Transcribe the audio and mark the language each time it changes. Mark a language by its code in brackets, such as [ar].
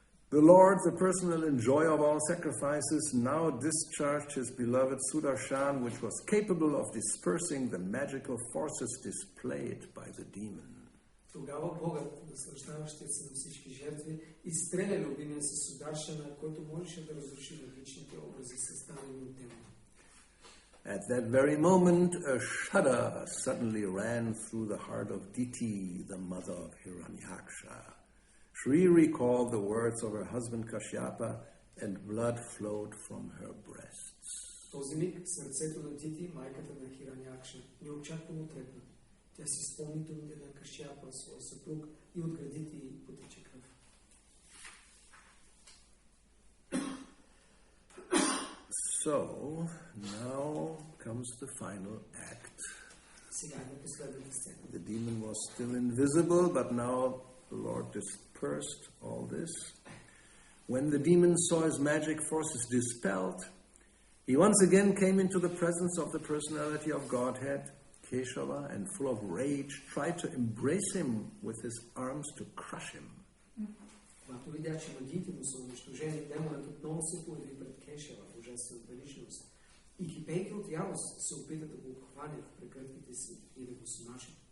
[en] The Lord, the personal enjoyer of all sacrifices, now discharged his beloved Sudarshan, which was capable of dispersing the magical forces displayed by the demon. [bg] Тогава Богът, наслаждаващият се на всички жертви, изстреля любимия си Сударшана, който можеше да разруши различните образи, създадени от демона. [en] At that very moment, a shudder suddenly ran through the heart of Diti, the mother of Hiranyaksha. Shri recalled the words of her husband Kashyapa, and blood flowed from her breasts. [bg] В този миг сърцето на Дити, майката на Хиранякша, неочаквано трепна. Тя си спомни думите на Кашяпа, своя съпруг, и от гърдите й потече кръв. [en] So, now comes the final act. [bg] Сега е последната сцена. [en] The demon was still invisible, but now the Lord dispersed all this. When the demon saw his magic forces dispelled, he once again came into the presence of the personality of Godhead, Keshava, and full of rage, tried to embrace him with his arms to crush him. [bg] Когато видя, че магиите му са унищожени, демонът отново се появи пред Кешава, божествената личност, и кипейки от ярост се опита да го обхване в прегръдките си и да го смаже.